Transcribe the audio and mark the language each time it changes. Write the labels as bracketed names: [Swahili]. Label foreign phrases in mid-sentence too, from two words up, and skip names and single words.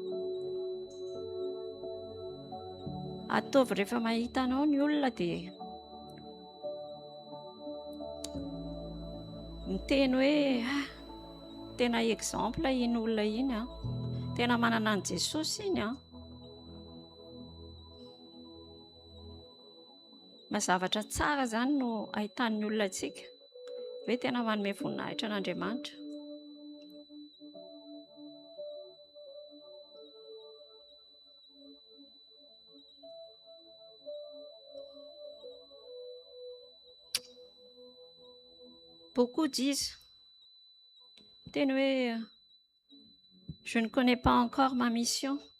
[Malagasy] Ataovy rehefa mahita anao ny olona dia miteny hoe tena exemple iny olona iny tena manana an' Jesosy iny mazavatra tsara zany no ahitan'ny olona antsika hoe tena manome voninahitra an'Andriamanitra. [French] Beaucoup disent, je ne connais pas encore ma mission.